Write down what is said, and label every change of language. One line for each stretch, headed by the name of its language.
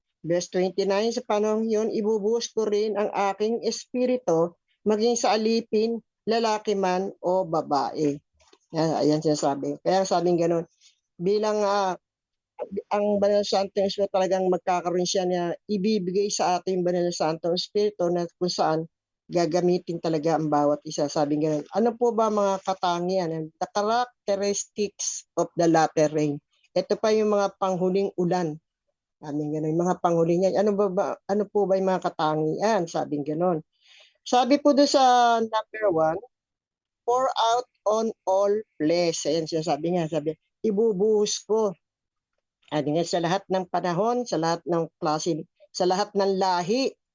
Filipino: Verse 29, sa panahon yun, ibubuhos ko rin ang aking espiritu maging sa alipin, lalaki man o babae. Ayan sinasabi. Kaya sabing gano'n, bilang ang Banal na Santong Espiritu talagang magkakaroon siya na ibibigay sa ating Banal na Santong Espiritu na kung saan gagamitin talaga ang bawat isa. Sabing gano'n, ano po ba mga katangian?
English: The characteristics of the latter rain.
Filipino: Ito pa yung mga panghuling ulan. Sabing gano'n, mga panghuling yan. Ano po ba yung mga katangian? Sabing gano'n. Sabi po doon sa number 1,
English: pour out on all flesh.
Filipino: Ayan sinasabi nga, ibubuhos ko. Sa lahat ng panahon, sa lahat ng klase, sa lahat ng lahi.